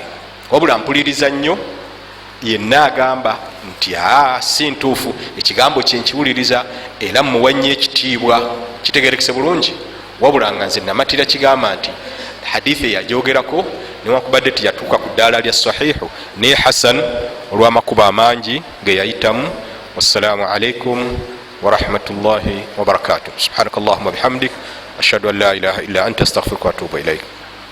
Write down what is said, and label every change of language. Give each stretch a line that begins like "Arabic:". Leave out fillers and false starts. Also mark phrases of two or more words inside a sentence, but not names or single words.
Ganda: Wabula mpuliriza nnyo yenna agamba nti si ntuufu, ekigambo kyenkiwuliriza era muwa nnyo ekitiibwa, kitegerekese bulungi. Wabula nga nze namatira kigamba nti hadithi eyagyogerako newakubadde tiyatuuka ku ddaala lya sahihu ne hasan olw'amakuba amangi geyayitamu.
Arabic: والسلام عليكم ورحمة الله وبركاته. سبحانك اللهم بحمدك أشهد أن لا إله إلا أنت أستغفرك وأتوب إليك.